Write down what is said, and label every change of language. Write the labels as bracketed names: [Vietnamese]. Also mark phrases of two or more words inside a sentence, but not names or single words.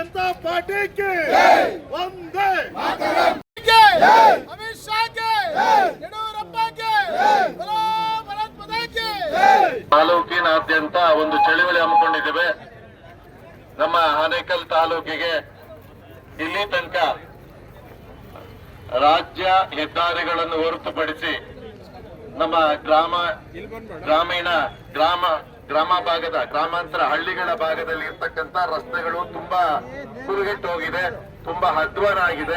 [Hindi] पार्टी की वंदे अमित शाह के येडियूरप्पा के बोलो भारत माता की [Kannada] ತಾಲೂಕಿನಾದ್ಯಂತ ಒಂದು ಚಳವಳಿ ಹಮ್ಮಿಕೊಂಡಿದ್ದೇವೆ. ನಮ್ಮ ಆನೇಕಲ್ ತಾಲೂಕಿಗೆ ಇಲ್ಲಿ ತನಕ ರಾಜ್ಯ ಹೆದ್ದಾರಿಗಳನ್ನು ಹೊರತುಪಡಿಸಿ ನಮ್ಮ ಗ್ರಾಮ ಭಾಗದ ಗ್ರಾಮಾಂತರ ಹಳ್ಳಿಗಳ ಭಾಗದಲ್ಲಿ ಇರ್ತಕ್ಕಂಥ ರಸ್ತೆಗಳು ತುಂಬಾ ಕುರುಗೆಟ್ಟು ಹೋಗಿದೆ, ತುಂಬಾ ಅಧ್ವಾನ ಆಗಿದೆ.